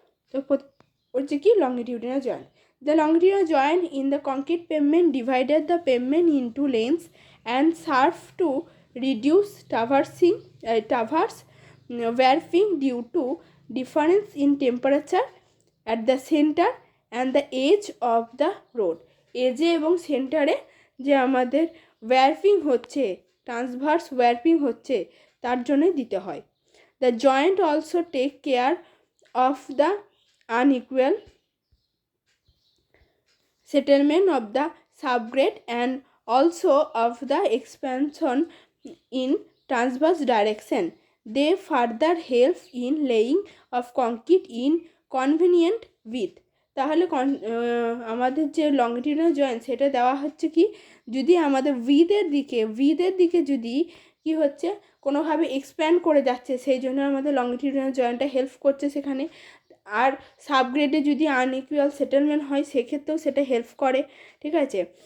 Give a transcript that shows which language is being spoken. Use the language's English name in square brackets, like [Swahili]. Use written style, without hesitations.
[Bangla] তো হচ্ছে কি [English] Longitudinal joint. The longitudinal joint in the concrete pavement divided the pavement into lengths and serve to reduce traverse warping due to difference in temperature at the centre and the edge of the road. [Bangla] এজে এবং সেন্টারে যে আমাদের warping হচ্ছে, transverse warping হচ্ছে, তার জন্যই দিতে হয়। [English] The joint also take care of the unequal settlement of the subgrade and also of the expansion in transverse direction. They further help in laying of concrete in convenient width. [Bangla] তাহলে আমাদের যে longitudinal joint সেটা দেওয়া হচ্ছে কি, যদি আমাদের উইথের দিকে যদি কি হচ্ছে কোনোভাবে এক্সপ্যান্ড করে যাচ্ছে, সেই জন্য আমাদের লংগিটিউডিনাল জয়েন্টটা হেল্প করছে সেখানে। আর সাবগ্রেডে যদি আনইকুয়াল সেটেলমেন্ট হয় সেক্ষেত্রেও সেটা হেল্প করে, ঠিক আছে।